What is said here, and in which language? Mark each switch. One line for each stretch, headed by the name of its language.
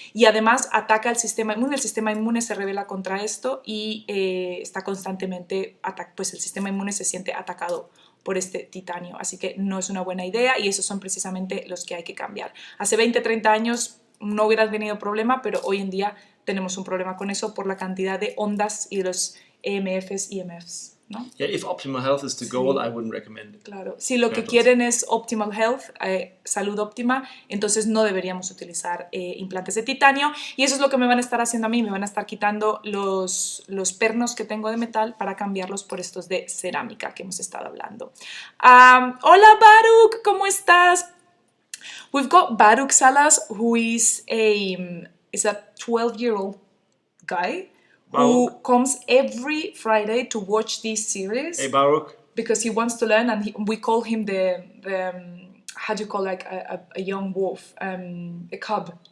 Spanish: Y además ataca el sistema inmune se rebela contra esto y está constantemente, pues el sistema inmune se siente atacado por este titanio, así que no es una buena idea y esos son precisamente los que hay que cambiar. Hace 20, 30 años no hubiera tenido problema, pero hoy en día tenemos un problema con eso por la cantidad de ondas y los EMFs, IMFs, ¿no?
English: Yeah, if optimal health is the goal, I wouldn't recommend it.
Spanish: Claro, si lo que quieren es
English: optimal health,
Spanish: salud óptima, entonces no deberíamos utilizar implantes de titanio y eso es lo que me van a estar haciendo a mí, me van a estar quitando los pernos que tengo de metal para cambiarlos por estos de cerámica que hemos estado hablando. Hola Baruch, ¿cómo estás?
English: We've got Baruch Salas, who is a 12-year-old guy who comes every Friday to watch this series. Hey Baruch. Because he wants to learn, and we call him the how do you call like a young wolf, a cub.